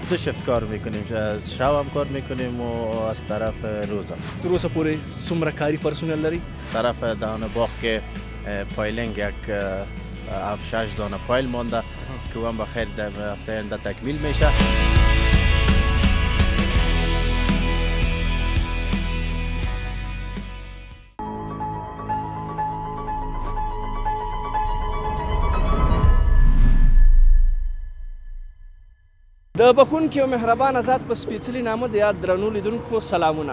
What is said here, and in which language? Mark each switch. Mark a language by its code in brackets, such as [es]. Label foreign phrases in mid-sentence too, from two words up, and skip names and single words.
[fa] 2 شفت کار میکنیم، شب هم کار میکنیم و از طرف روز هم. [ps] تر اوسه پورې څومره کاري پرسونل لري؟ [fa] طرف دهان باغ که پایلینگ یک 7-6 دانه پایل مانده که هم بخیر در هفته آینده تکمیل میشه. [ps] د بخونکي او مهربانه ذات په سپېڅلي نامه د یاد درنو لیدونکو سلامونه.